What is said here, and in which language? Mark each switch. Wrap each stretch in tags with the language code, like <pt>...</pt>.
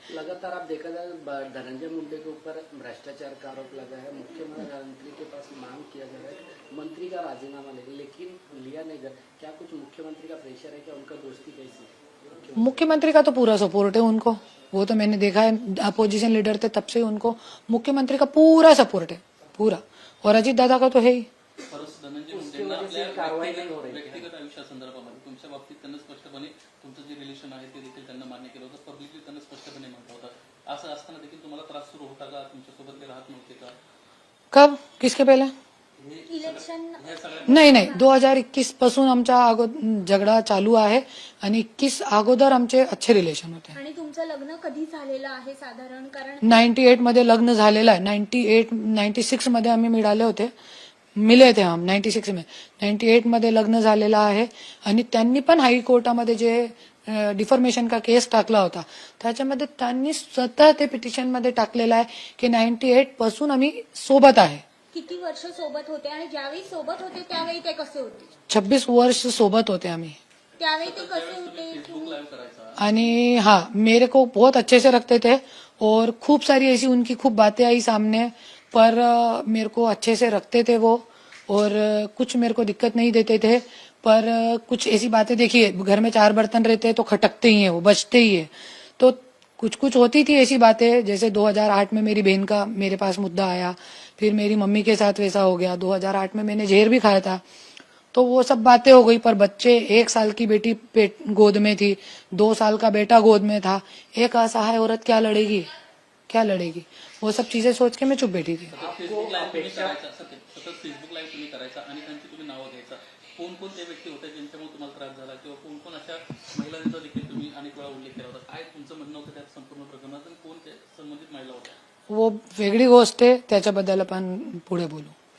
<hi>लगातार आप देखा जाए धनंजय मुंडे के ऊपर भ्रष्टाचार का आरोप लगा है, मुख्यमंत्री के पास मांग किया जा रहा है मंत्री का राजीनामा लेने, लेकिन लिया नहीं जा। क्या कुछ मुख्यमंत्री का प्रेशर है, क्या उनका दोस्ती कैसी है? मुख्यमंत्री का तो पूरा सपोर्ट है उनको, वो तो मैंने देखा है, अपोजिशन लीडर थे तब से उनको मुख्यमंत्री का पूरा सपोर्ट है, पूरा। और अजित दादा का तो है ही।</hi> <mr>परंतु धनंजय मुंडेंना आपल्या व्यक्तिगत आयुष्यासंदर्भामध्ये तुमच्या बाबतीत त्यांना स्पष्टपणे तुमचं जे रिलेशन आहे ते देखील त्यांना मान्य केलं होतं, पब्लिकली त्यांना स्पष्टपणे म्हटलं होतं। असं असताना देखील तुम्हाला त्रास सुरू होता का, तुमच्यासोबत ते राहत नव्हते का?</mr> <hi>कब, किसके पहले?</hi> <en>election</en> <mr>नाही नाही, 2021 पासून आमचा झगडा चालू आहे आणि 21 अगोदर आमचे अच्छे रिलेशन होते। आणि तुमचं लग्न कधी झालेलं आहे साधारण? कारण 98 मध्ये लग्न झालेलं आहे। 96 मध्ये आम्ही मिळाले होते,</mr> <hi>मिले थे हम 96 में।</hi> <mr>98 मध्ये लग्न झालेलं आहे आणि त्यांनी पण हायकोर्टामध्ये जे डिफॉर्मेशन का केस टाकला होता त्याच्यामध्ये त्यांनी स्वतः ते पिटिशन मध्ये टाकलेलं आहे की 98 पासून आम्ही सोबत आहे। किती वर्ष सोबत होते आणि ज्यावेळी सोबत होते त्यावेळी ते कसे होते? 26 वर्ष सोबत होते आम्ही। त्यावेळी ते कसे होते? फेसबुक लाईव्ह करायचा</mr> <hi>आणि हाँ, मेरे को बहुत अच्छे से रखते थे और खूब सारी ऐसी उनकी खूब बातें आई सामने, पर मेरे को अच्छे से रखते थे वो, और कुछ मेरे को दिक्कत नहीं देते थे। पर कुछ ऐसी बातें, देखिए घर में 4 बर्तन रहते हैं तो खटकते ही है, वो बचते ही है। तो कुछ कुछ होती थी ऐसी बातें, जैसे 2008 में मेरी बहन का मेरे पास मुद्दा आया, फिर मेरी मम्मी के साथ वैसा हो गया। 2008 में मैंने जहर भी खाया था, तो वो सब बातें हो गई। पर बच्चे, 1 साल की बेटी पेट गोद में थी, 2 साल का बेटा गोद में था, एक असहाय औरत क्या लड़ेगी, क्या लड़ेगी? वो सब चीजें सोच के मैं चुप बैठी थी।</hi> <mr>फेसबुक लाईव्ह तुम्ही करायचा, सतत फेसबुक लाईव्ह तुम्ही करायचा आणि त्यांची तुम्ही नावं घ्यायचा। कोण कोण ते व्यक्ती होते ज्यांच्यामुळे तुम्हाला त्रास झाला, किंवा कोण कोण अशा महिलांचा देखील तुम्ही अनेक वेळा उल्लेख केला होता? काय तुमचं म्हणणं होतं त्या संपूर्ण प्रकरणात आणि कोण त्या संबंधित महिला होत्या? वो वेगळी गोष्ट आहे, त्याच्याबद्दल आपण पुढे बोलू।</mr>